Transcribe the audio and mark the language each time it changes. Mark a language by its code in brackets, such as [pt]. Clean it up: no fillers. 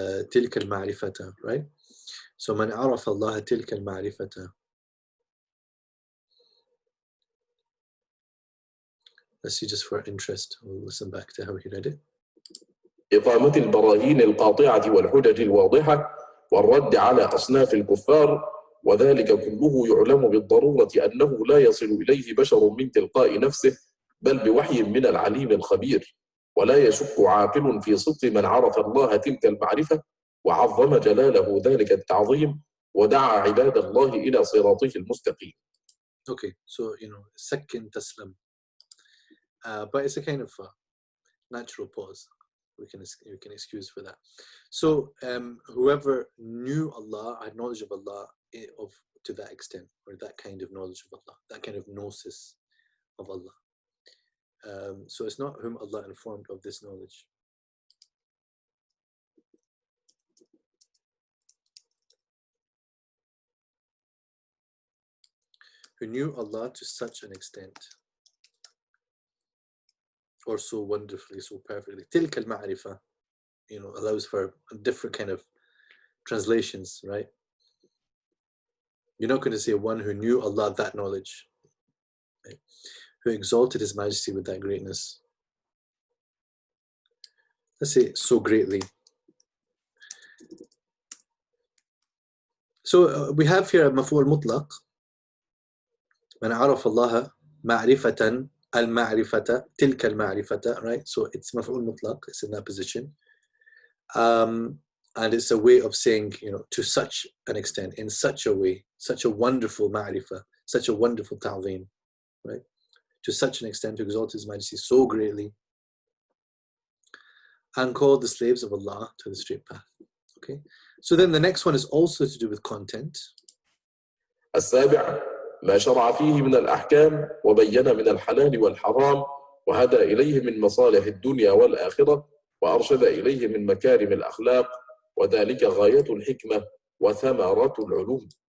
[ar] تلك المعرفة, [en] right? So [ar] من عرف الله تلك المعرفة. [en] Let's see, just for interest, we'll listen back to how he read it. [ar] إقامة البراهين القاطعة والحجج الواضحة والرد على أصناف الكفار، وذلك كله يعلم بالضرورة أنه لا يصل إليه بشر من تلقاء نفسه بل بوحي من العليم الخبير، ولا يشك عاقل في صدق من عرف الله تلك المعرفة وعظم جلاله ذلك التعظيم ودعا عباد الله إلى صراطه المستقيم. [en] Okay, so second taslam, but it's a kind of natural pause. We can excuse for that. So whoever knew Allah, had knowledge of Allah to that extent, or that kind of knowledge of Allah, that kind of gnosis of Allah. So it's not whom Allah informed of this knowledge. Who knew Allah to such an extent, or so wonderfully, so perfectly. Tilka al-ma'rifah, allows for a different kind of translations, right? You're not going to say one who knew Allah that knowledge, right? who exalted His Majesty with that greatness. Let's say so greatly. So we have here مفعول مطلق. [ar] من عرف الله معرفة المعرفة تلك المعرفة, right? [en] So it's مفعول مطلق, it's in that position. And it's a way of saying, you know, to such an extent, in such a way, such a wonderful ma'rifah, such a wonderful ta'zim, right? To such an extent, to exalt His Majesty so greatly, and called the slaves of Allah to the straight path. Okay, so then the next one is also to do with content. [ar] السابع ما شرع فيه من الأحكام وبين من الحلال والحرام وهدى إليه من مصالح الدنيا والآخرة وأرشد إليه من مكارم الأخلاق وذلك غاية الحكمة وثمرة العلوم.